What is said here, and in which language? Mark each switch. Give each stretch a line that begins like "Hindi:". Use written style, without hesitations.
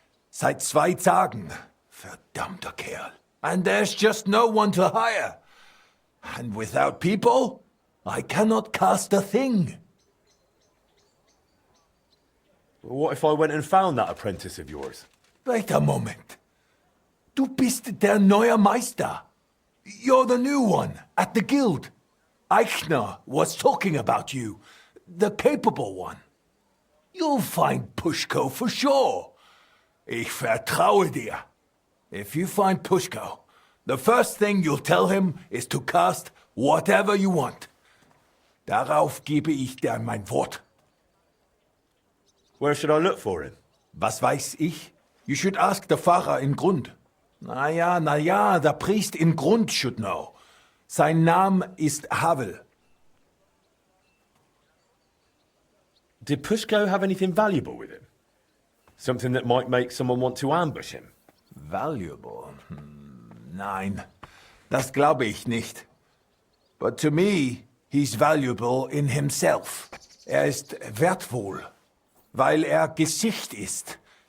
German: Seit 2 Tagen. Verdammter Kerl.
English: And there's just no one to hire. And without people, I cannot cast a thing. What if I went and found that apprentice of yours? Wait a moment.
German: Du bist der neue Meister.
English: You're the new one at the guild. Eichner was talking about you, the capable one. You'll find Pushko for sure.
German: Ich vertraue dir.
English: If you find Pushko, the first thing you'll tell him is to cast whatever you want.
German: Darauf gebe ich dir mein Wort.
English: Where should I look for him?
German: Was weiß ich?
English: You should ask the Pfarrer in Grund.
German: Na ja, der Priest in Grund
English: should know.
German: Sein Name ist Havel.
English: Did Pushko have anything valuable with him? Something that might make someone want to ambush him? Valuable?
German: Nein, das glaube ich nicht.
English: But to me, he's valuable in himself.
German: Er ist wertvoll, weil er Gesicht ist.